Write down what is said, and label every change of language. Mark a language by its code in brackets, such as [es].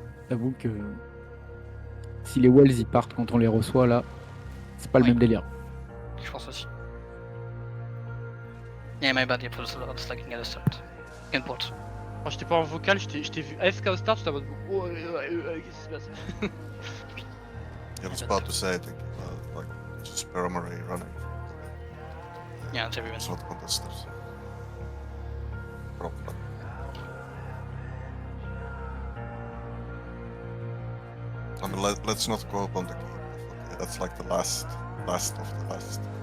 [fr] J'avoue que si les wells ils partent quand on les reçoit là, c'est pas le même délire. Je pense aussi. [en] Yeah, my bad, yeah, for the slacking at the start. Can port. [fr] Moi j'étais pas en vocal, je t'ai vu AFK au start, j'étais en mode qu'est-ce qui se passe? [en] I was about to say, I think, like, just Paramoray running. Yeah, it's everyone. It's not contested. Probably. I mean, let's not go up on the key. Okay, that's like the last of the last.